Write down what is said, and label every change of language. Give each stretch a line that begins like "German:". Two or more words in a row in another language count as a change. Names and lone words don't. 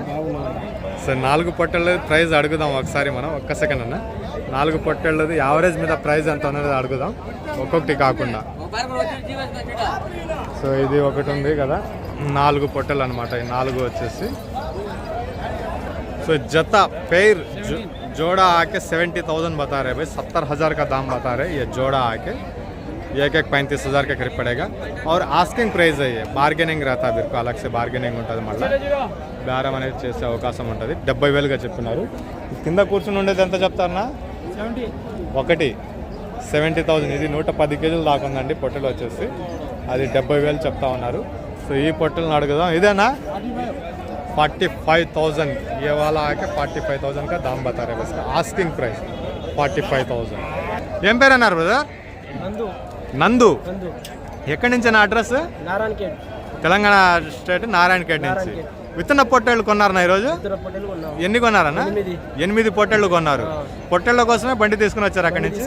Telugu: సో 4 పొట్టేళ్ళది ప్రైజ్ అడుగుదాం ఒకసారి మనం, ఒక్క సెకండ్ అన్న। 4 పొట్టేళ్ళది యావరేజ్ మీద ప్రైజ్ ఎంత అనేది అడుగుదాం, ఒక్కొక్కటి కాకుండా। సో ఇది ఒకటి ఉంది కదా, 4 పొట్టెలు అనమాట। ఈ 4 వచ్చేసి సో జత
Hindi: पेयर जोड़ा आके 70,000 बता रहे भाई। 70,000 का दाम बता रहे। ये जोड़ा आके एक 35,000 के करीब पड़ेगा। और
English: asking price
Hindi: है ये, बार्गेनिंग रहता है, बिल्कुल अलग से बार्गेनिंग ఉంటుంది।
Telugu: మళ్ళీ బేరం అనేది చేసే అవకాశం ఉంటుంది। 70,000గా చెప్తున్నారు। కింద కూర్చుని ఉండేది ఎంత చెప్తారన్నా? 70,000। ఇది 110 కేజీలు దాకా ఉందండి పొట్టెలు వచ్చేసి, అది 70,000 చెప్తా ఉన్నారు। సో ఈ పొట్టెలను అడుగుదాం। ఇదేనా? 45,000।
Hindi: ये वाला आके 45,000 का दाम बता रहे बस,
English: asking price
Hindi: 45,000।
Telugu: ఏం పేరు అన్నారు బ్రదర్? నందు। ఎక్కడి నుంచి నా అడ్రస్? నారాయణఖేడ్, తెలంగాణ స్టేట్ నారాయణఖేడ్ నుంచి। విత్తన పొట్టేళ్ళు కొన్నారన్నా ఈరోజు? ఎన్ని కొన్నారన్నా? 8 పొట్టేళ్ళు కొన్నారు. పొట్టేళ్ళ కోసమే బండి తీసుకుని వచ్చారు అక్కడి నుంచి?